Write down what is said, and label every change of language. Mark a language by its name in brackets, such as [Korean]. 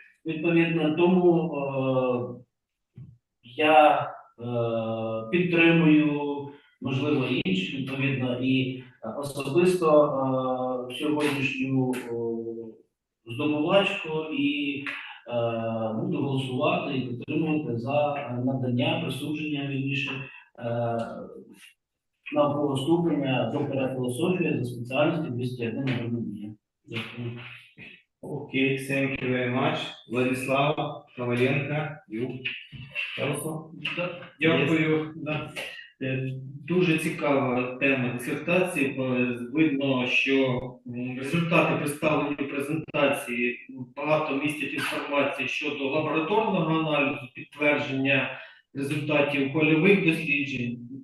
[Ukrainian] Відповідно, тому я підтримую, можливо, інші, відповідно, і особисто сьогоднішню здобувачку і буду голосувати і підтримувати за надання, присудження, вірніше, наукового ступеня доктора філософії за спеціальністю 201 агрономія. Дякую. [English] Okay, thank you very much. Владислав Коваленко, you also? [Ukrainian] Дякую. Да. Дуже цікава тема дисертації, бо видно, що результати представлені в презентації багато містять інформації щодо лабораторного аналізу, підтвердження результатів польових досліджень.